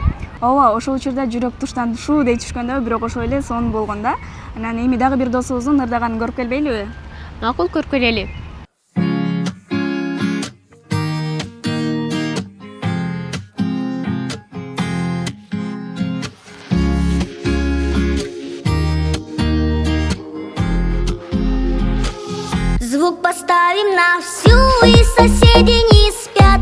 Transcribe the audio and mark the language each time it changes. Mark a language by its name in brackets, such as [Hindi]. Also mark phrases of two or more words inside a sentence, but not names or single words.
[Kyrgyz] Ооба, ошол учурда жүрөк туштанышуу дейт түшкөндө, бирок ошол эле сонун болгон да. Анан эми дагы бир досубуздун ырдаганын көрүп келбейлиби? Макул, көрүп келели. [Russian] Звук поставим на всю, и соседи не спят.